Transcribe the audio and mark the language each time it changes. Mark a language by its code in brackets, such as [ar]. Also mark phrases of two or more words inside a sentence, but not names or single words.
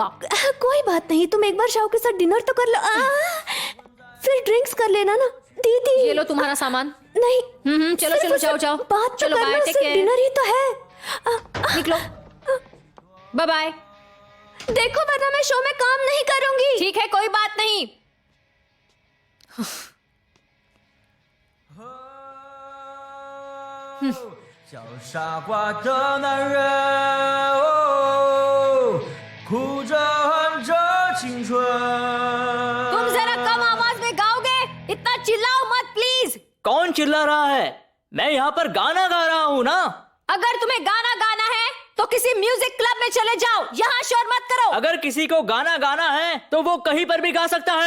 [hi] कोई बात नहीं, तुम एक बार शाओ के साथ डिनर तो कर लो। फिर ड्रिंक्स कर लेना ना दीदी। ये लो तुम्हारा सामान। नहीं। चलो चलो, जाओ जाओ। बात चलो तो बाय, करना, टेक सिर्फ केयर। डिनर ही तो है। निकलो, [en] bye bye. [hi] देखो, वरना मैं शो में काम नहीं करूंगी। ठीक है, कोई बात नहीं। [zh] 叫傻瓜的男人，哦，哭着喊着青春。 [hi] तुम जरा कम आवाज में गाओगे? इतना चिल्लाओ मत प्लीज। कौन चिल्ला रहा है? मैं यहाँ पर गाना गा रहा हूँ ना। अगर तुम्हें गाना गाना है तो किसी [en] music club [hi] में चले जाओ, यहाँ शोर मत करो। अगर किसी को गाना गाना है तो वो कहीं पर भी गा सकता है।